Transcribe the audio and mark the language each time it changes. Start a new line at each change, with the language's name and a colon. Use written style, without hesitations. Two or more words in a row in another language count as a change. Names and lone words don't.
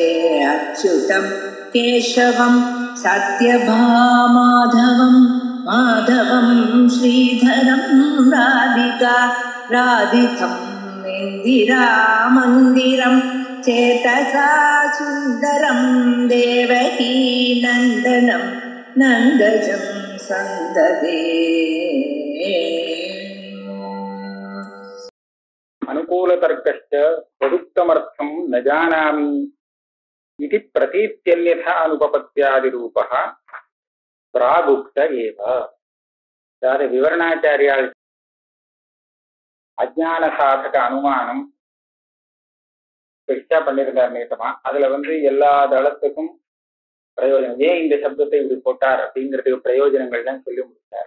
Sanskrit: अच्युतं केशवं सत्यभामाधवं माधवं श्रीधरं राधिका राधितं इन्दिरामन्दिरं चेतसा सुन्दरं देवकी नन्दनं नन्दजं सन्ददे। अनुकूलतर्कश्च तदुक्तमर्थं न जानामि इति प्रतीत्यन्यथा अनुपपत्यादिरूपः प्रागुक्त एव.
Tamil: அதாவது விவரணாச்சாரியால் அஜ்ஞான சாதக அனுமானம் பெருசா பண்ணியிருந்தார் நேத்தமா. அதுல எல்லா தளத்துக்கும் பிரயோஜனம், ஏன் இந்த சப்தத்தை இப்படி போட்டார் அப்படிங்கிறதுக்கு பிரயோஜனங்கள்லாம் சொல்லி முடித்தார்.